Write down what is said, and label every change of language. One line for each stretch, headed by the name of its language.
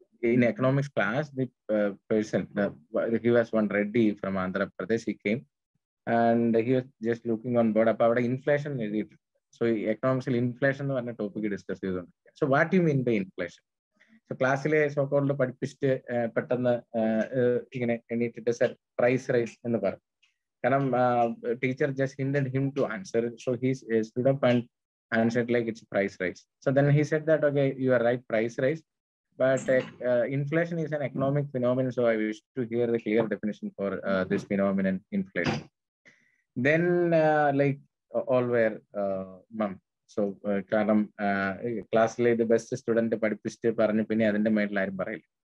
English: In economics class, the person, he was one Reddy from Andhra Pradesh. He came and he was just looking on board. About inflation, so economics inflation is a topic discussed. So what do you mean by inflation?
Malayalam: So classile so-called പഠിപ്പിച്ചിട്ട് പെട്ടെന്ന് ഇങ്ങനെ എണീറ്റിട്ട് sir
English: price rise
Malayalam: എന്ന് പറഞ്ഞു. കാരണം teacher
English: just hinted him to answer. So he stood up and answered like it's price rise. So then he said that, okay, you are right, price rise, but inflation is an economic phenomenon. So I wish to hear the clear definition for this phenomenon, inflation. Then like all were mum.
Malayalam: So കാരണം ക്ലാസ്സിലെ
English: the best student
Malayalam: പഠിപ്പിച്ചിട്ട് പറഞ്ഞു, പിന്നെ അതിന്റെ മേളിൽ ആരും പറയില്ല.